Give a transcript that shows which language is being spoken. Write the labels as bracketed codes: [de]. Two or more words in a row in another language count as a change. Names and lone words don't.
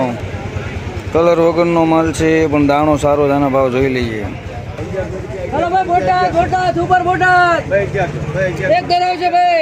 [gu] કલર વગરનો માલ છે, પણ દાણો સારો છે, આના ભાવ જોઈ લઈએ। [hi] हेलो भाई बोटाद बोटाद सुपर बोटाद भाई 1100 एक दे रहे हो भाई